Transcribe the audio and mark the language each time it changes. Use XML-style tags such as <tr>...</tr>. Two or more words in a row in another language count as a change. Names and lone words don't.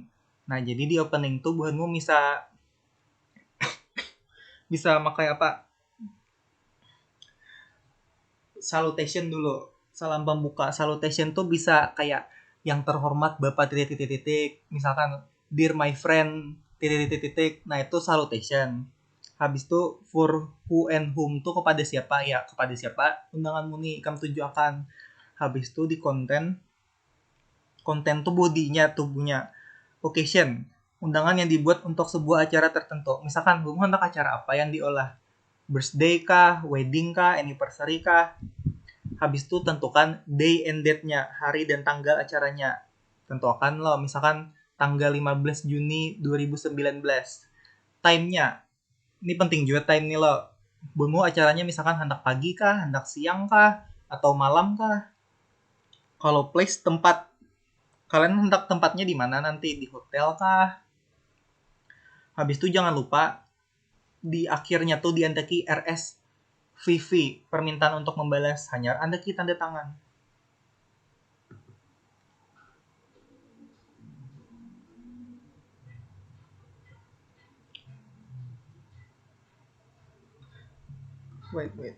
<bjn>Nah, jadi di opening tuh buhanmu bisa pakai apa?</bjn> <id>Salutation dulu. Salam pembuka. Salutation tuh bisa kayak yang terhormat Bapak titik. Misalkan</id> <en>dear my friend</en> <id>titik. Nah, itu salutation. Habis itu</id> <en>for who and whom</en> <id>tuh kepada siapa? Ya, kepada siapa undanganmu nih kamu tujukan. Habis itu di konten tuh bodinya, tubuhnya. Occasion, undangan yang dibuat untuk sebuah acara tertentu. Misalkan kamu hendak acara apa yang diolah? Birthday kah, wedding kah, anniversary kah? Habis itu tentukan</id> <en>day and date-</en> <id>nya, hari dan tanggal acaranya. Tentukan lo, misalkan tanggal 15 Juni 2019. Time-nya, ini penting juga time nih lo. Mau acaranya misalkan hendak pagi kah, hendak siang kah, atau malam kah? Kalau place tempat, kalian hendak tempatnya di mana nanti? Di hotel kah?</id> <bjn>Habis itu jangan lupa di akhirnya tuh diandaki RSVP, permintaan untuk membalas, hanya andaki tanda tangan.</bjn> <en>Wait.</en>